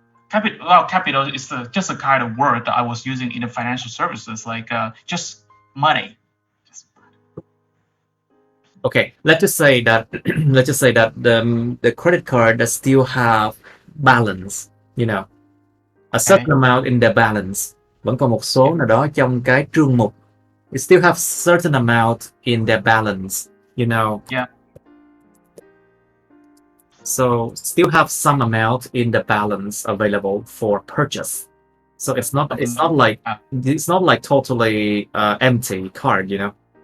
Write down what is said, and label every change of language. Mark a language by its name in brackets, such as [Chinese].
[English] Capital, well, capital is just a kind of word that I was using in the financial services, like just money. Okay, let's just say that let's just say that the credit card does still have balance, you know, a Okay. certain amount in the balance. [Vietnamese] Vẫn còn một số nào đó trong cái trương mục. [English] It still have certain amount in their balance, you know. Yeah. So still have some amount in the balance available for purchase. So it's not like totally empty card, you know.